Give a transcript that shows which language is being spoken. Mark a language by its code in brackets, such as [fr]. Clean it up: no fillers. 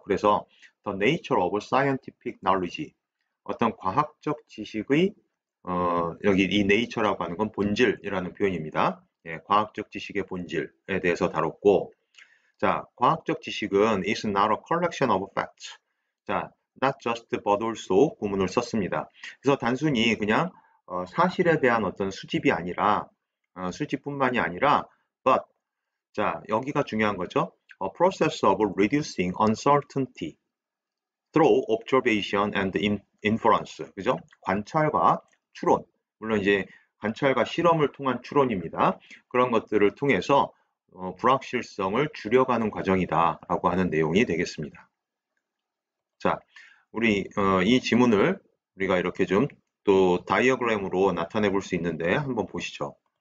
[ko] 그래서 [en] The Nature of Scientific Knowledge, [ko] 어떤 과학적 지식의 여기 이 nature라고 하는 건 본질이라는 표현입니다. 예, 과학적 지식의 본질에 대해서 다뤘고, 자, 과학적 지식은 [en] is not a collection of facts. [ko] 자, [en] not just but also [ko] 구문을 썼습니다. 그래서 단순히 그냥 사실에 대한 어떤 수집이 아니라 수집뿐만이 아니라 but, 자, 여기가 중요한 거죠. [en] A process of reducing uncertainty through observation and inference. [ko] 그죠? 관찰과 추론. 물론 이제 관찰과 실험을 통한 추론입니다. 그런 것들을 통해서 불확실성을 줄여가는 과정이다라고 하는 내용이 되겠습니다. 자, 우리 이 지문을 우리가 이렇게 좀 또 다이어그램으로 나타내 볼 수 있는데 한번 보시죠.